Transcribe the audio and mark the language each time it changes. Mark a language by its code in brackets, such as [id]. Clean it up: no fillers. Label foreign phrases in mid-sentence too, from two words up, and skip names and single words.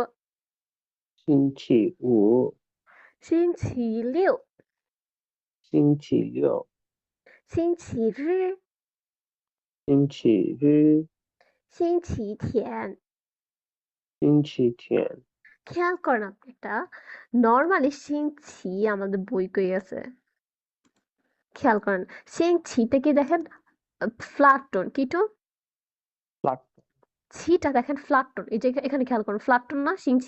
[zh] 星期五，星期六星期六，星期日星期日，星期天星期天。 [bn] খেয়াল করেন আপনি এটা নর্মালি সিংছি আমাদের বই কই আছে খেয়াল করেন সিংছিটা কি দেখেন [en] flat tone [bn] কি টোন ফ্ল্যাট। ছিটা দেখেন [en] flat tone [bn] এই যে এখানে খেয়াল করুন [en] flat tone [bn] না সিংছি